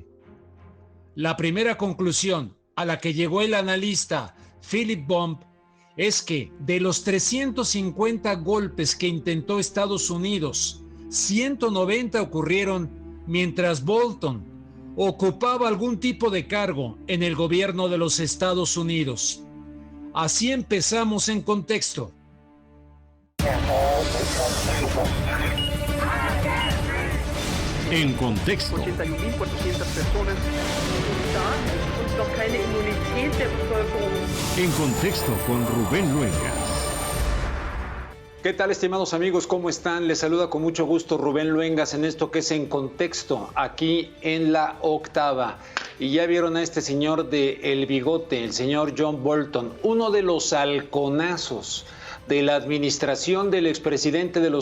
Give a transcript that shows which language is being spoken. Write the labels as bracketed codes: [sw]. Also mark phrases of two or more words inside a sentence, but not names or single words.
[es] La primera conclusión a la que llegó el analista Philip Bomb es que de los 350 golpes que intentó Estados Unidos, 190 ocurrieron mientras Bolton ocupaba algún tipo de cargo en el gobierno de los Estados Unidos. Así empezamos en contexto. En contexto. [de] 81.400 personas und noch keine Immunität der Bevölkerung. [es] En contexto con Rubén Luengas. ¿Qué tal, estimados amigos? ¿Cómo están? Les saluda con mucho gusto Rubén Luengas en esto que es En Contexto, aquí en la octava. Y ya vieron a este señor de El Bigote, el señor John Bolton, uno de los halconazos de la administración del expresidente de